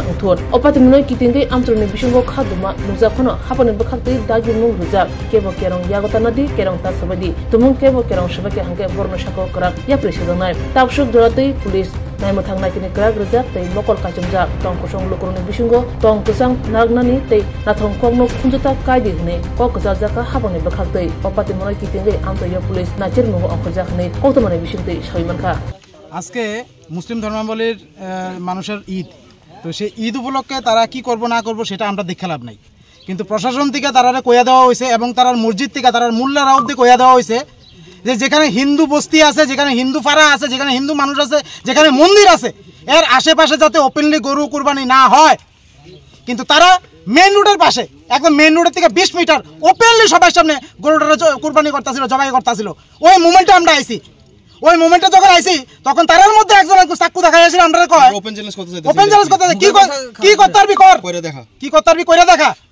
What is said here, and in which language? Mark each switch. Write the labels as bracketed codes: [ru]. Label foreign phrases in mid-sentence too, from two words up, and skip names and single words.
[trp] उथुन अपाति मुनै किटिंगि आमत्रनि बिसिंगो खादुमा नुजाखनो हापन बखाक्ति दागि मुं रुजाक केबो केरं यागता नदि केरं तासबदि तुमुं केबो केरं सबके हांगे बरनो साको कराक या प्रेसिजनाय ताबसुक जरातै पुलिस नायमथां नायकिनि क्राग रजाक तै मकल काचुमजाक तंग कसं लोकरनि बिसिंगो तंग कसं नागनानि तै नाथं कगनो खुंजता कायदि हने क गजाजाका हाबनि बखाक्तै अपाति मुनै किटिंगि आमत्रयो पुलिस नाचिर मुगो अंखजाखनि कौतमानि बिसिंतै सयमानखा [bn] আজকে মুসলিম ধর্মাবলীর মানুষের ঈদ তো সেই ঈদ উপলক্ষে তারা কি করব না করব সেটা আমরা দেখে লাভ নাই কিন্তু প্রশাসন থেকে তারা কইয়া দেওয়া হয়েছে এবং তার মসজিদ থেকে তার মোল্লারা অবধি কইয়া দেওয়া হয়েছে যে যেখানে হিন্দু বস্তি আছে যেখানে হিন্দু পাড়া আছে যেখানে হিন্দু মানুষ আছে যেখানে মন্দির আছে এর আশেপাশে যাতে ওপেনলি গরু কুরবানি না হয় কিন্তু তারা [en] main roader [bn] পাশে একদম [en] main roader [bn] থেকে 20 মিটার ওপেনলি সবার সামনে গরুটা কুরবানি করতেছিল জবাই করতেছিল ওই মোমেন্টে আমরা আইছি ওই মোমেন্টে যখন আইছি তখন তারার মধ্যে একজন চাকু দেখা যাচ্ছিল আমরা কয় [en] open challenge [bn] করতে কি করতে পারবি কর কইরা দেখা কি করতে পারবি কইরা দেখা